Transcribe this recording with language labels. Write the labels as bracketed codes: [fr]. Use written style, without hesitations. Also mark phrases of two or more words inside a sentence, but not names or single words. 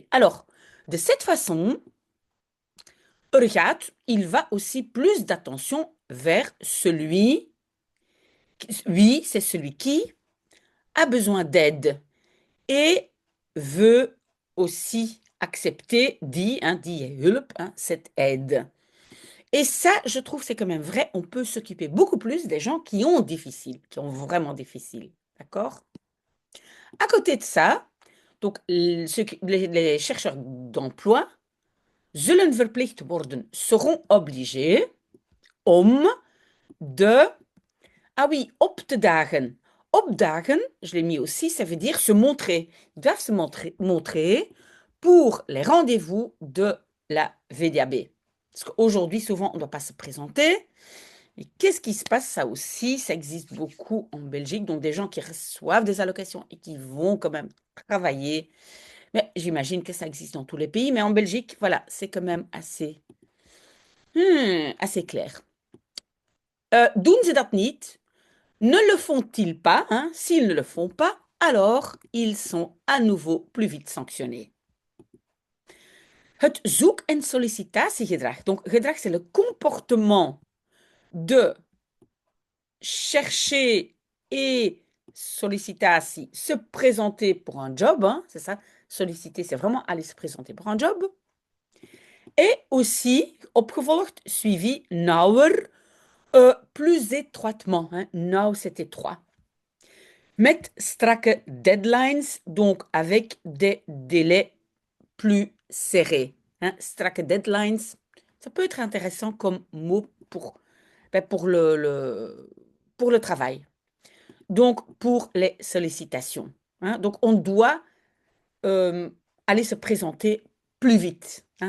[fr] Alors, de cette façon, Urgat, il va aussi plus d'attention vers celui, oui, c'est celui qui a besoin d'aide et veut aussi accepter, dit hulp, cette aide. Et ça, je trouve, c'est quand même vrai. On peut s'occuper beaucoup plus des gens qui ont difficile, qui ont vraiment difficile. D'accord? À côté de ça, donc les chercheurs d'emploi [nl] zullen verplicht worden, [fr] seront obligés om ah oui, [nl] op te dagen. [fr] Opdagen, je l'ai mis aussi, ça veut dire se montrer. Ils doivent se montrer pour les rendez-vous de la VDAB. Parce qu'aujourd'hui, souvent, on ne doit pas se présenter. Et qu'est-ce qui se passe? Ça aussi, ça existe beaucoup en Belgique. Donc, des gens qui reçoivent des allocations et qui vont quand même travailler. Mais j'imagine que ça existe dans tous les pays. Mais en Belgique, voilà, c'est quand même assez clair. [nl] Doen ze dat niet? [fr] Ne le font-ils pas? S'ils ne le font pas, alors ils sont à nouveau plus vite sanctionnés. [nl] Het zoek- en sollicitatiegedrag. [fr] Donc, gedrag, c'est le comportement de chercher et sollicitatie, se présenter pour un job. C'est ça. Solliciter, c'est vraiment aller se présenter pour un job. Et aussi, opgevolgd, suivi, nauwer, Plus étroitement, hein. Now, c'est étroit. [nl] Met strakke deadlines, [fr] donc avec des délais plus serrés, hein. [nl] Strakke deadlines, [fr] ça peut être intéressant comme mot ben, pour le travail. Donc, pour les sollicitations, hein. Donc, on doit euh, aller se présenter plus vite, hein.